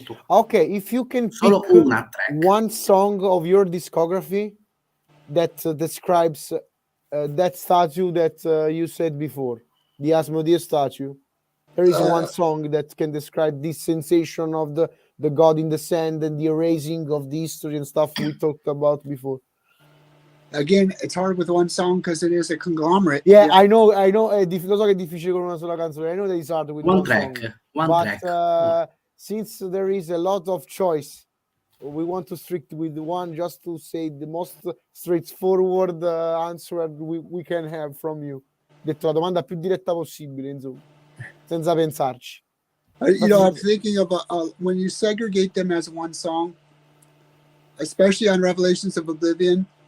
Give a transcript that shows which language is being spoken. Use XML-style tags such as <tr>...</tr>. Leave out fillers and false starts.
<en>Ok, if you can</en> <it>solo</it> <en>pick</en> <it>una track.</it> <en>One song of your discography that describes that statue that you said before, the Asmodeus statue. There is one song that can describe this sensation of the god in the sand and the erasing of the history and stuff we talked about before. Again, it's hard with one song because it is a conglomerate. Yeah, I know.</en> <it>Lo so che è difficile con una sola canzone.</it> <en>I know that it's hard with one track. Song. But since there is a lot of choice, we want to stick with one just to say the most straightforward answer we can have from you.</en> <it>Detto la domanda più diretta possibile, insomma, senza pensarci.</it> <en>I'm thinking of when you segregate them as one song, especially on Revelations of Oblivion.</en>